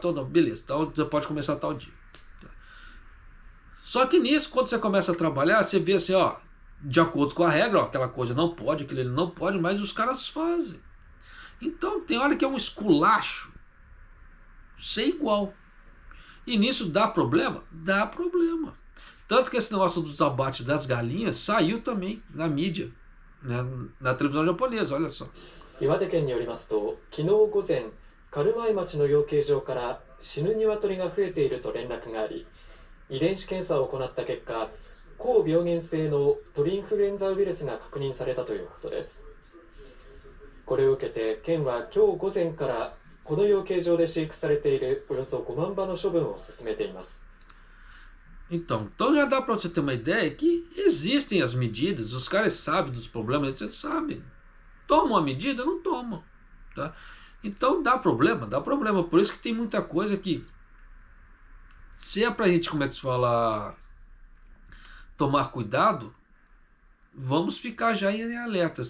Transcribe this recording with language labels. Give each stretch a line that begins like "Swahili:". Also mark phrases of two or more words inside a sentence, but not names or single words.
Portuguese: Então, beleza, então você pode começar tal dia. Só que nisso, quando você começa a trabalhar, você vê assim, ó, de acordo com a regra, ó, aquela coisa não pode, aquilo ele não pode, mas os caras fazem. Então tem hora que é um esculacho sem igual. E nisso dá problema? Dá problema. Tanto que esse negócio dos abates das galinhas saiu também na mídia, né, na televisão japonesa, olha só.
Japanese: 岩手県によりますと、昨日午前、軽米町の養鶏場から死ぬ鶏が増えていると連絡があり、遺伝子検査を行った結果、高病原性の鳥インフルエンザウイルスが確認されたということです。これを受けて県は今日午前からこの養鶏場で飼育されているおよそ5万羽の処分を進めています。
Portuguese: Então já dá para você ter uma ideia que existem as medidas, os caras sabem dos problemas, eles sabem. Tomam a medida? Não tomam. Tá? Então dá problema. Por isso que tem muita coisa que, se é pra gente, como é que se fala, tomar cuidado, vamos ficar já em alertas.